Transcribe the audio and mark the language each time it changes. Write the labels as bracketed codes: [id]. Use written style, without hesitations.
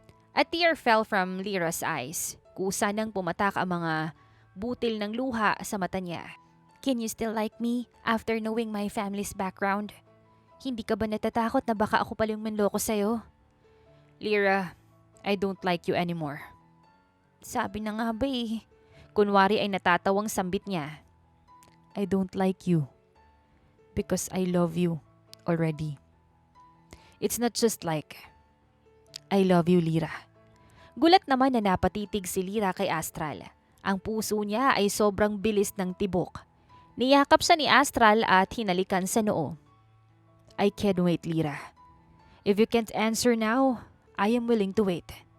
[en] A tear fell from Lyra's eyes. [tl] Kusa nang pumatak ang mga butil ng luha sa mata niya. [en] "Can you still like me after knowing my family's background? [tl] Hindi ka ba natatakot na baka ako pala yung manloko sa'yo?" [en] "Lyra, I don't like you anymore." [tl] "Sabi na nga ba eh." Kunwari ay natatawang sambit niya. [en] "I don't like you because I love you already. It's not just like, I love you, Lyra." [tl] Gulat naman na napatitig si Lyra kay Astral. Ang puso niya ay sobrang bilis ng tibok. Niyakap siya ni Astral at hinalikan sa noo. [en] "I can't wait, Lyra. If you can't answer now, I am willing to wait."